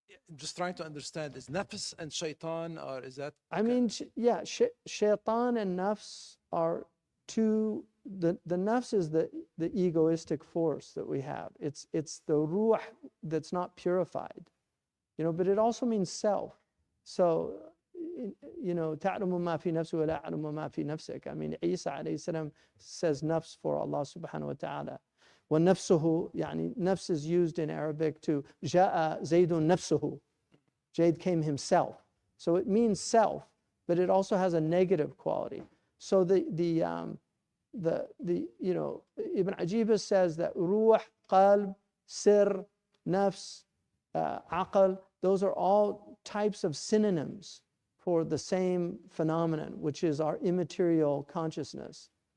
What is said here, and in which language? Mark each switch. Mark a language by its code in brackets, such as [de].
[en] I'm just trying to understand, is nafs and Shaytan, or is that? I mean, yeah, Shaytan and nafs are two. The nafs is the egoistic force that we have. It's the ruh that's not purified, but it also means self. So you know, [ar] تعلم ما في نفسي ولا أعلم ما في نفسك. [en] I mean, Isa alayhi salam says nafs for Allah subhanahu wa ta'ala. [ar] وَنَفْسُهُ, يعني [en] nafs is used in Arabic to [ar] جاء زيد نفسه. [en] Zayd came himself. So it means self, but it also has a negative quality. So the you know, Ibn Ajibah says that ruh, qalb, sir, nafs, aql, those are all types of synonyms for the same phenomenon, which is our immaterial consciousness.